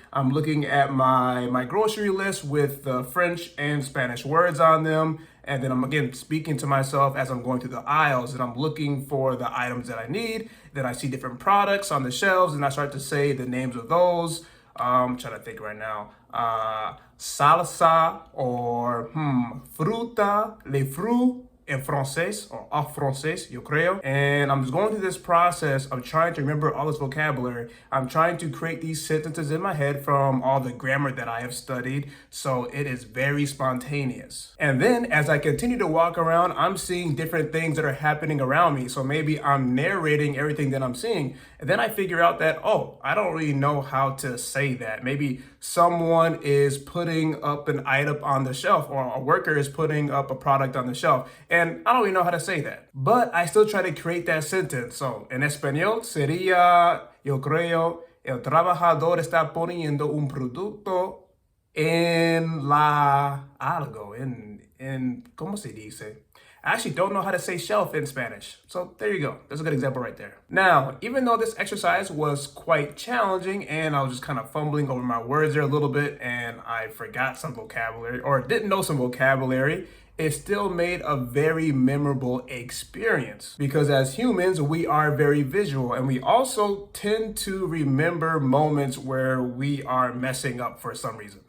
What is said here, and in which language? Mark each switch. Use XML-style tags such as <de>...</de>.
<en>I'm looking at my grocery list with the French and Spanish words on them. And then I'm again speaking to myself as I'm going through the aisles and I'm looking for the items that I need. Then I see different products on the shelves and I start to say the names of those. I'm trying to think right now.</en> <es>Salsa or fruta,</es> <fr>les fruits</fr> <es>en francés or en francés, yo creo.</es> <en>And I'm just going through this process of trying to remember all this vocabulary. I'm trying to create these sentences in my head from all the grammar that I have studied. So it is very spontaneous. And then as I continue to walk around, I'm seeing different things that are happening around me. So maybe I'm narrating everything that I'm seeing. And then I figure out that, oh, I don't really know how to say that. Maybe someone is putting up an item on the shelf or a worker is putting up a product on the shelf. And I don't really know how to say that. But I still try to create that sentence.</en> <es>So, en español sería, yo creo, el trabajador está poniendo un producto en algo, ¿cómo se dice?</es> <en>I actually don't know how to say shelf in Spanish. So there you go. That's a good example right there. Now, even though this exercise was quite challenging and I was just kind of fumbling over my words there a little bit and I forgot some vocabulary or didn't know some vocabulary, it still made a very memorable experience because as humans, we are very visual and we also tend to remember moments where we are messing up for some reason.</en>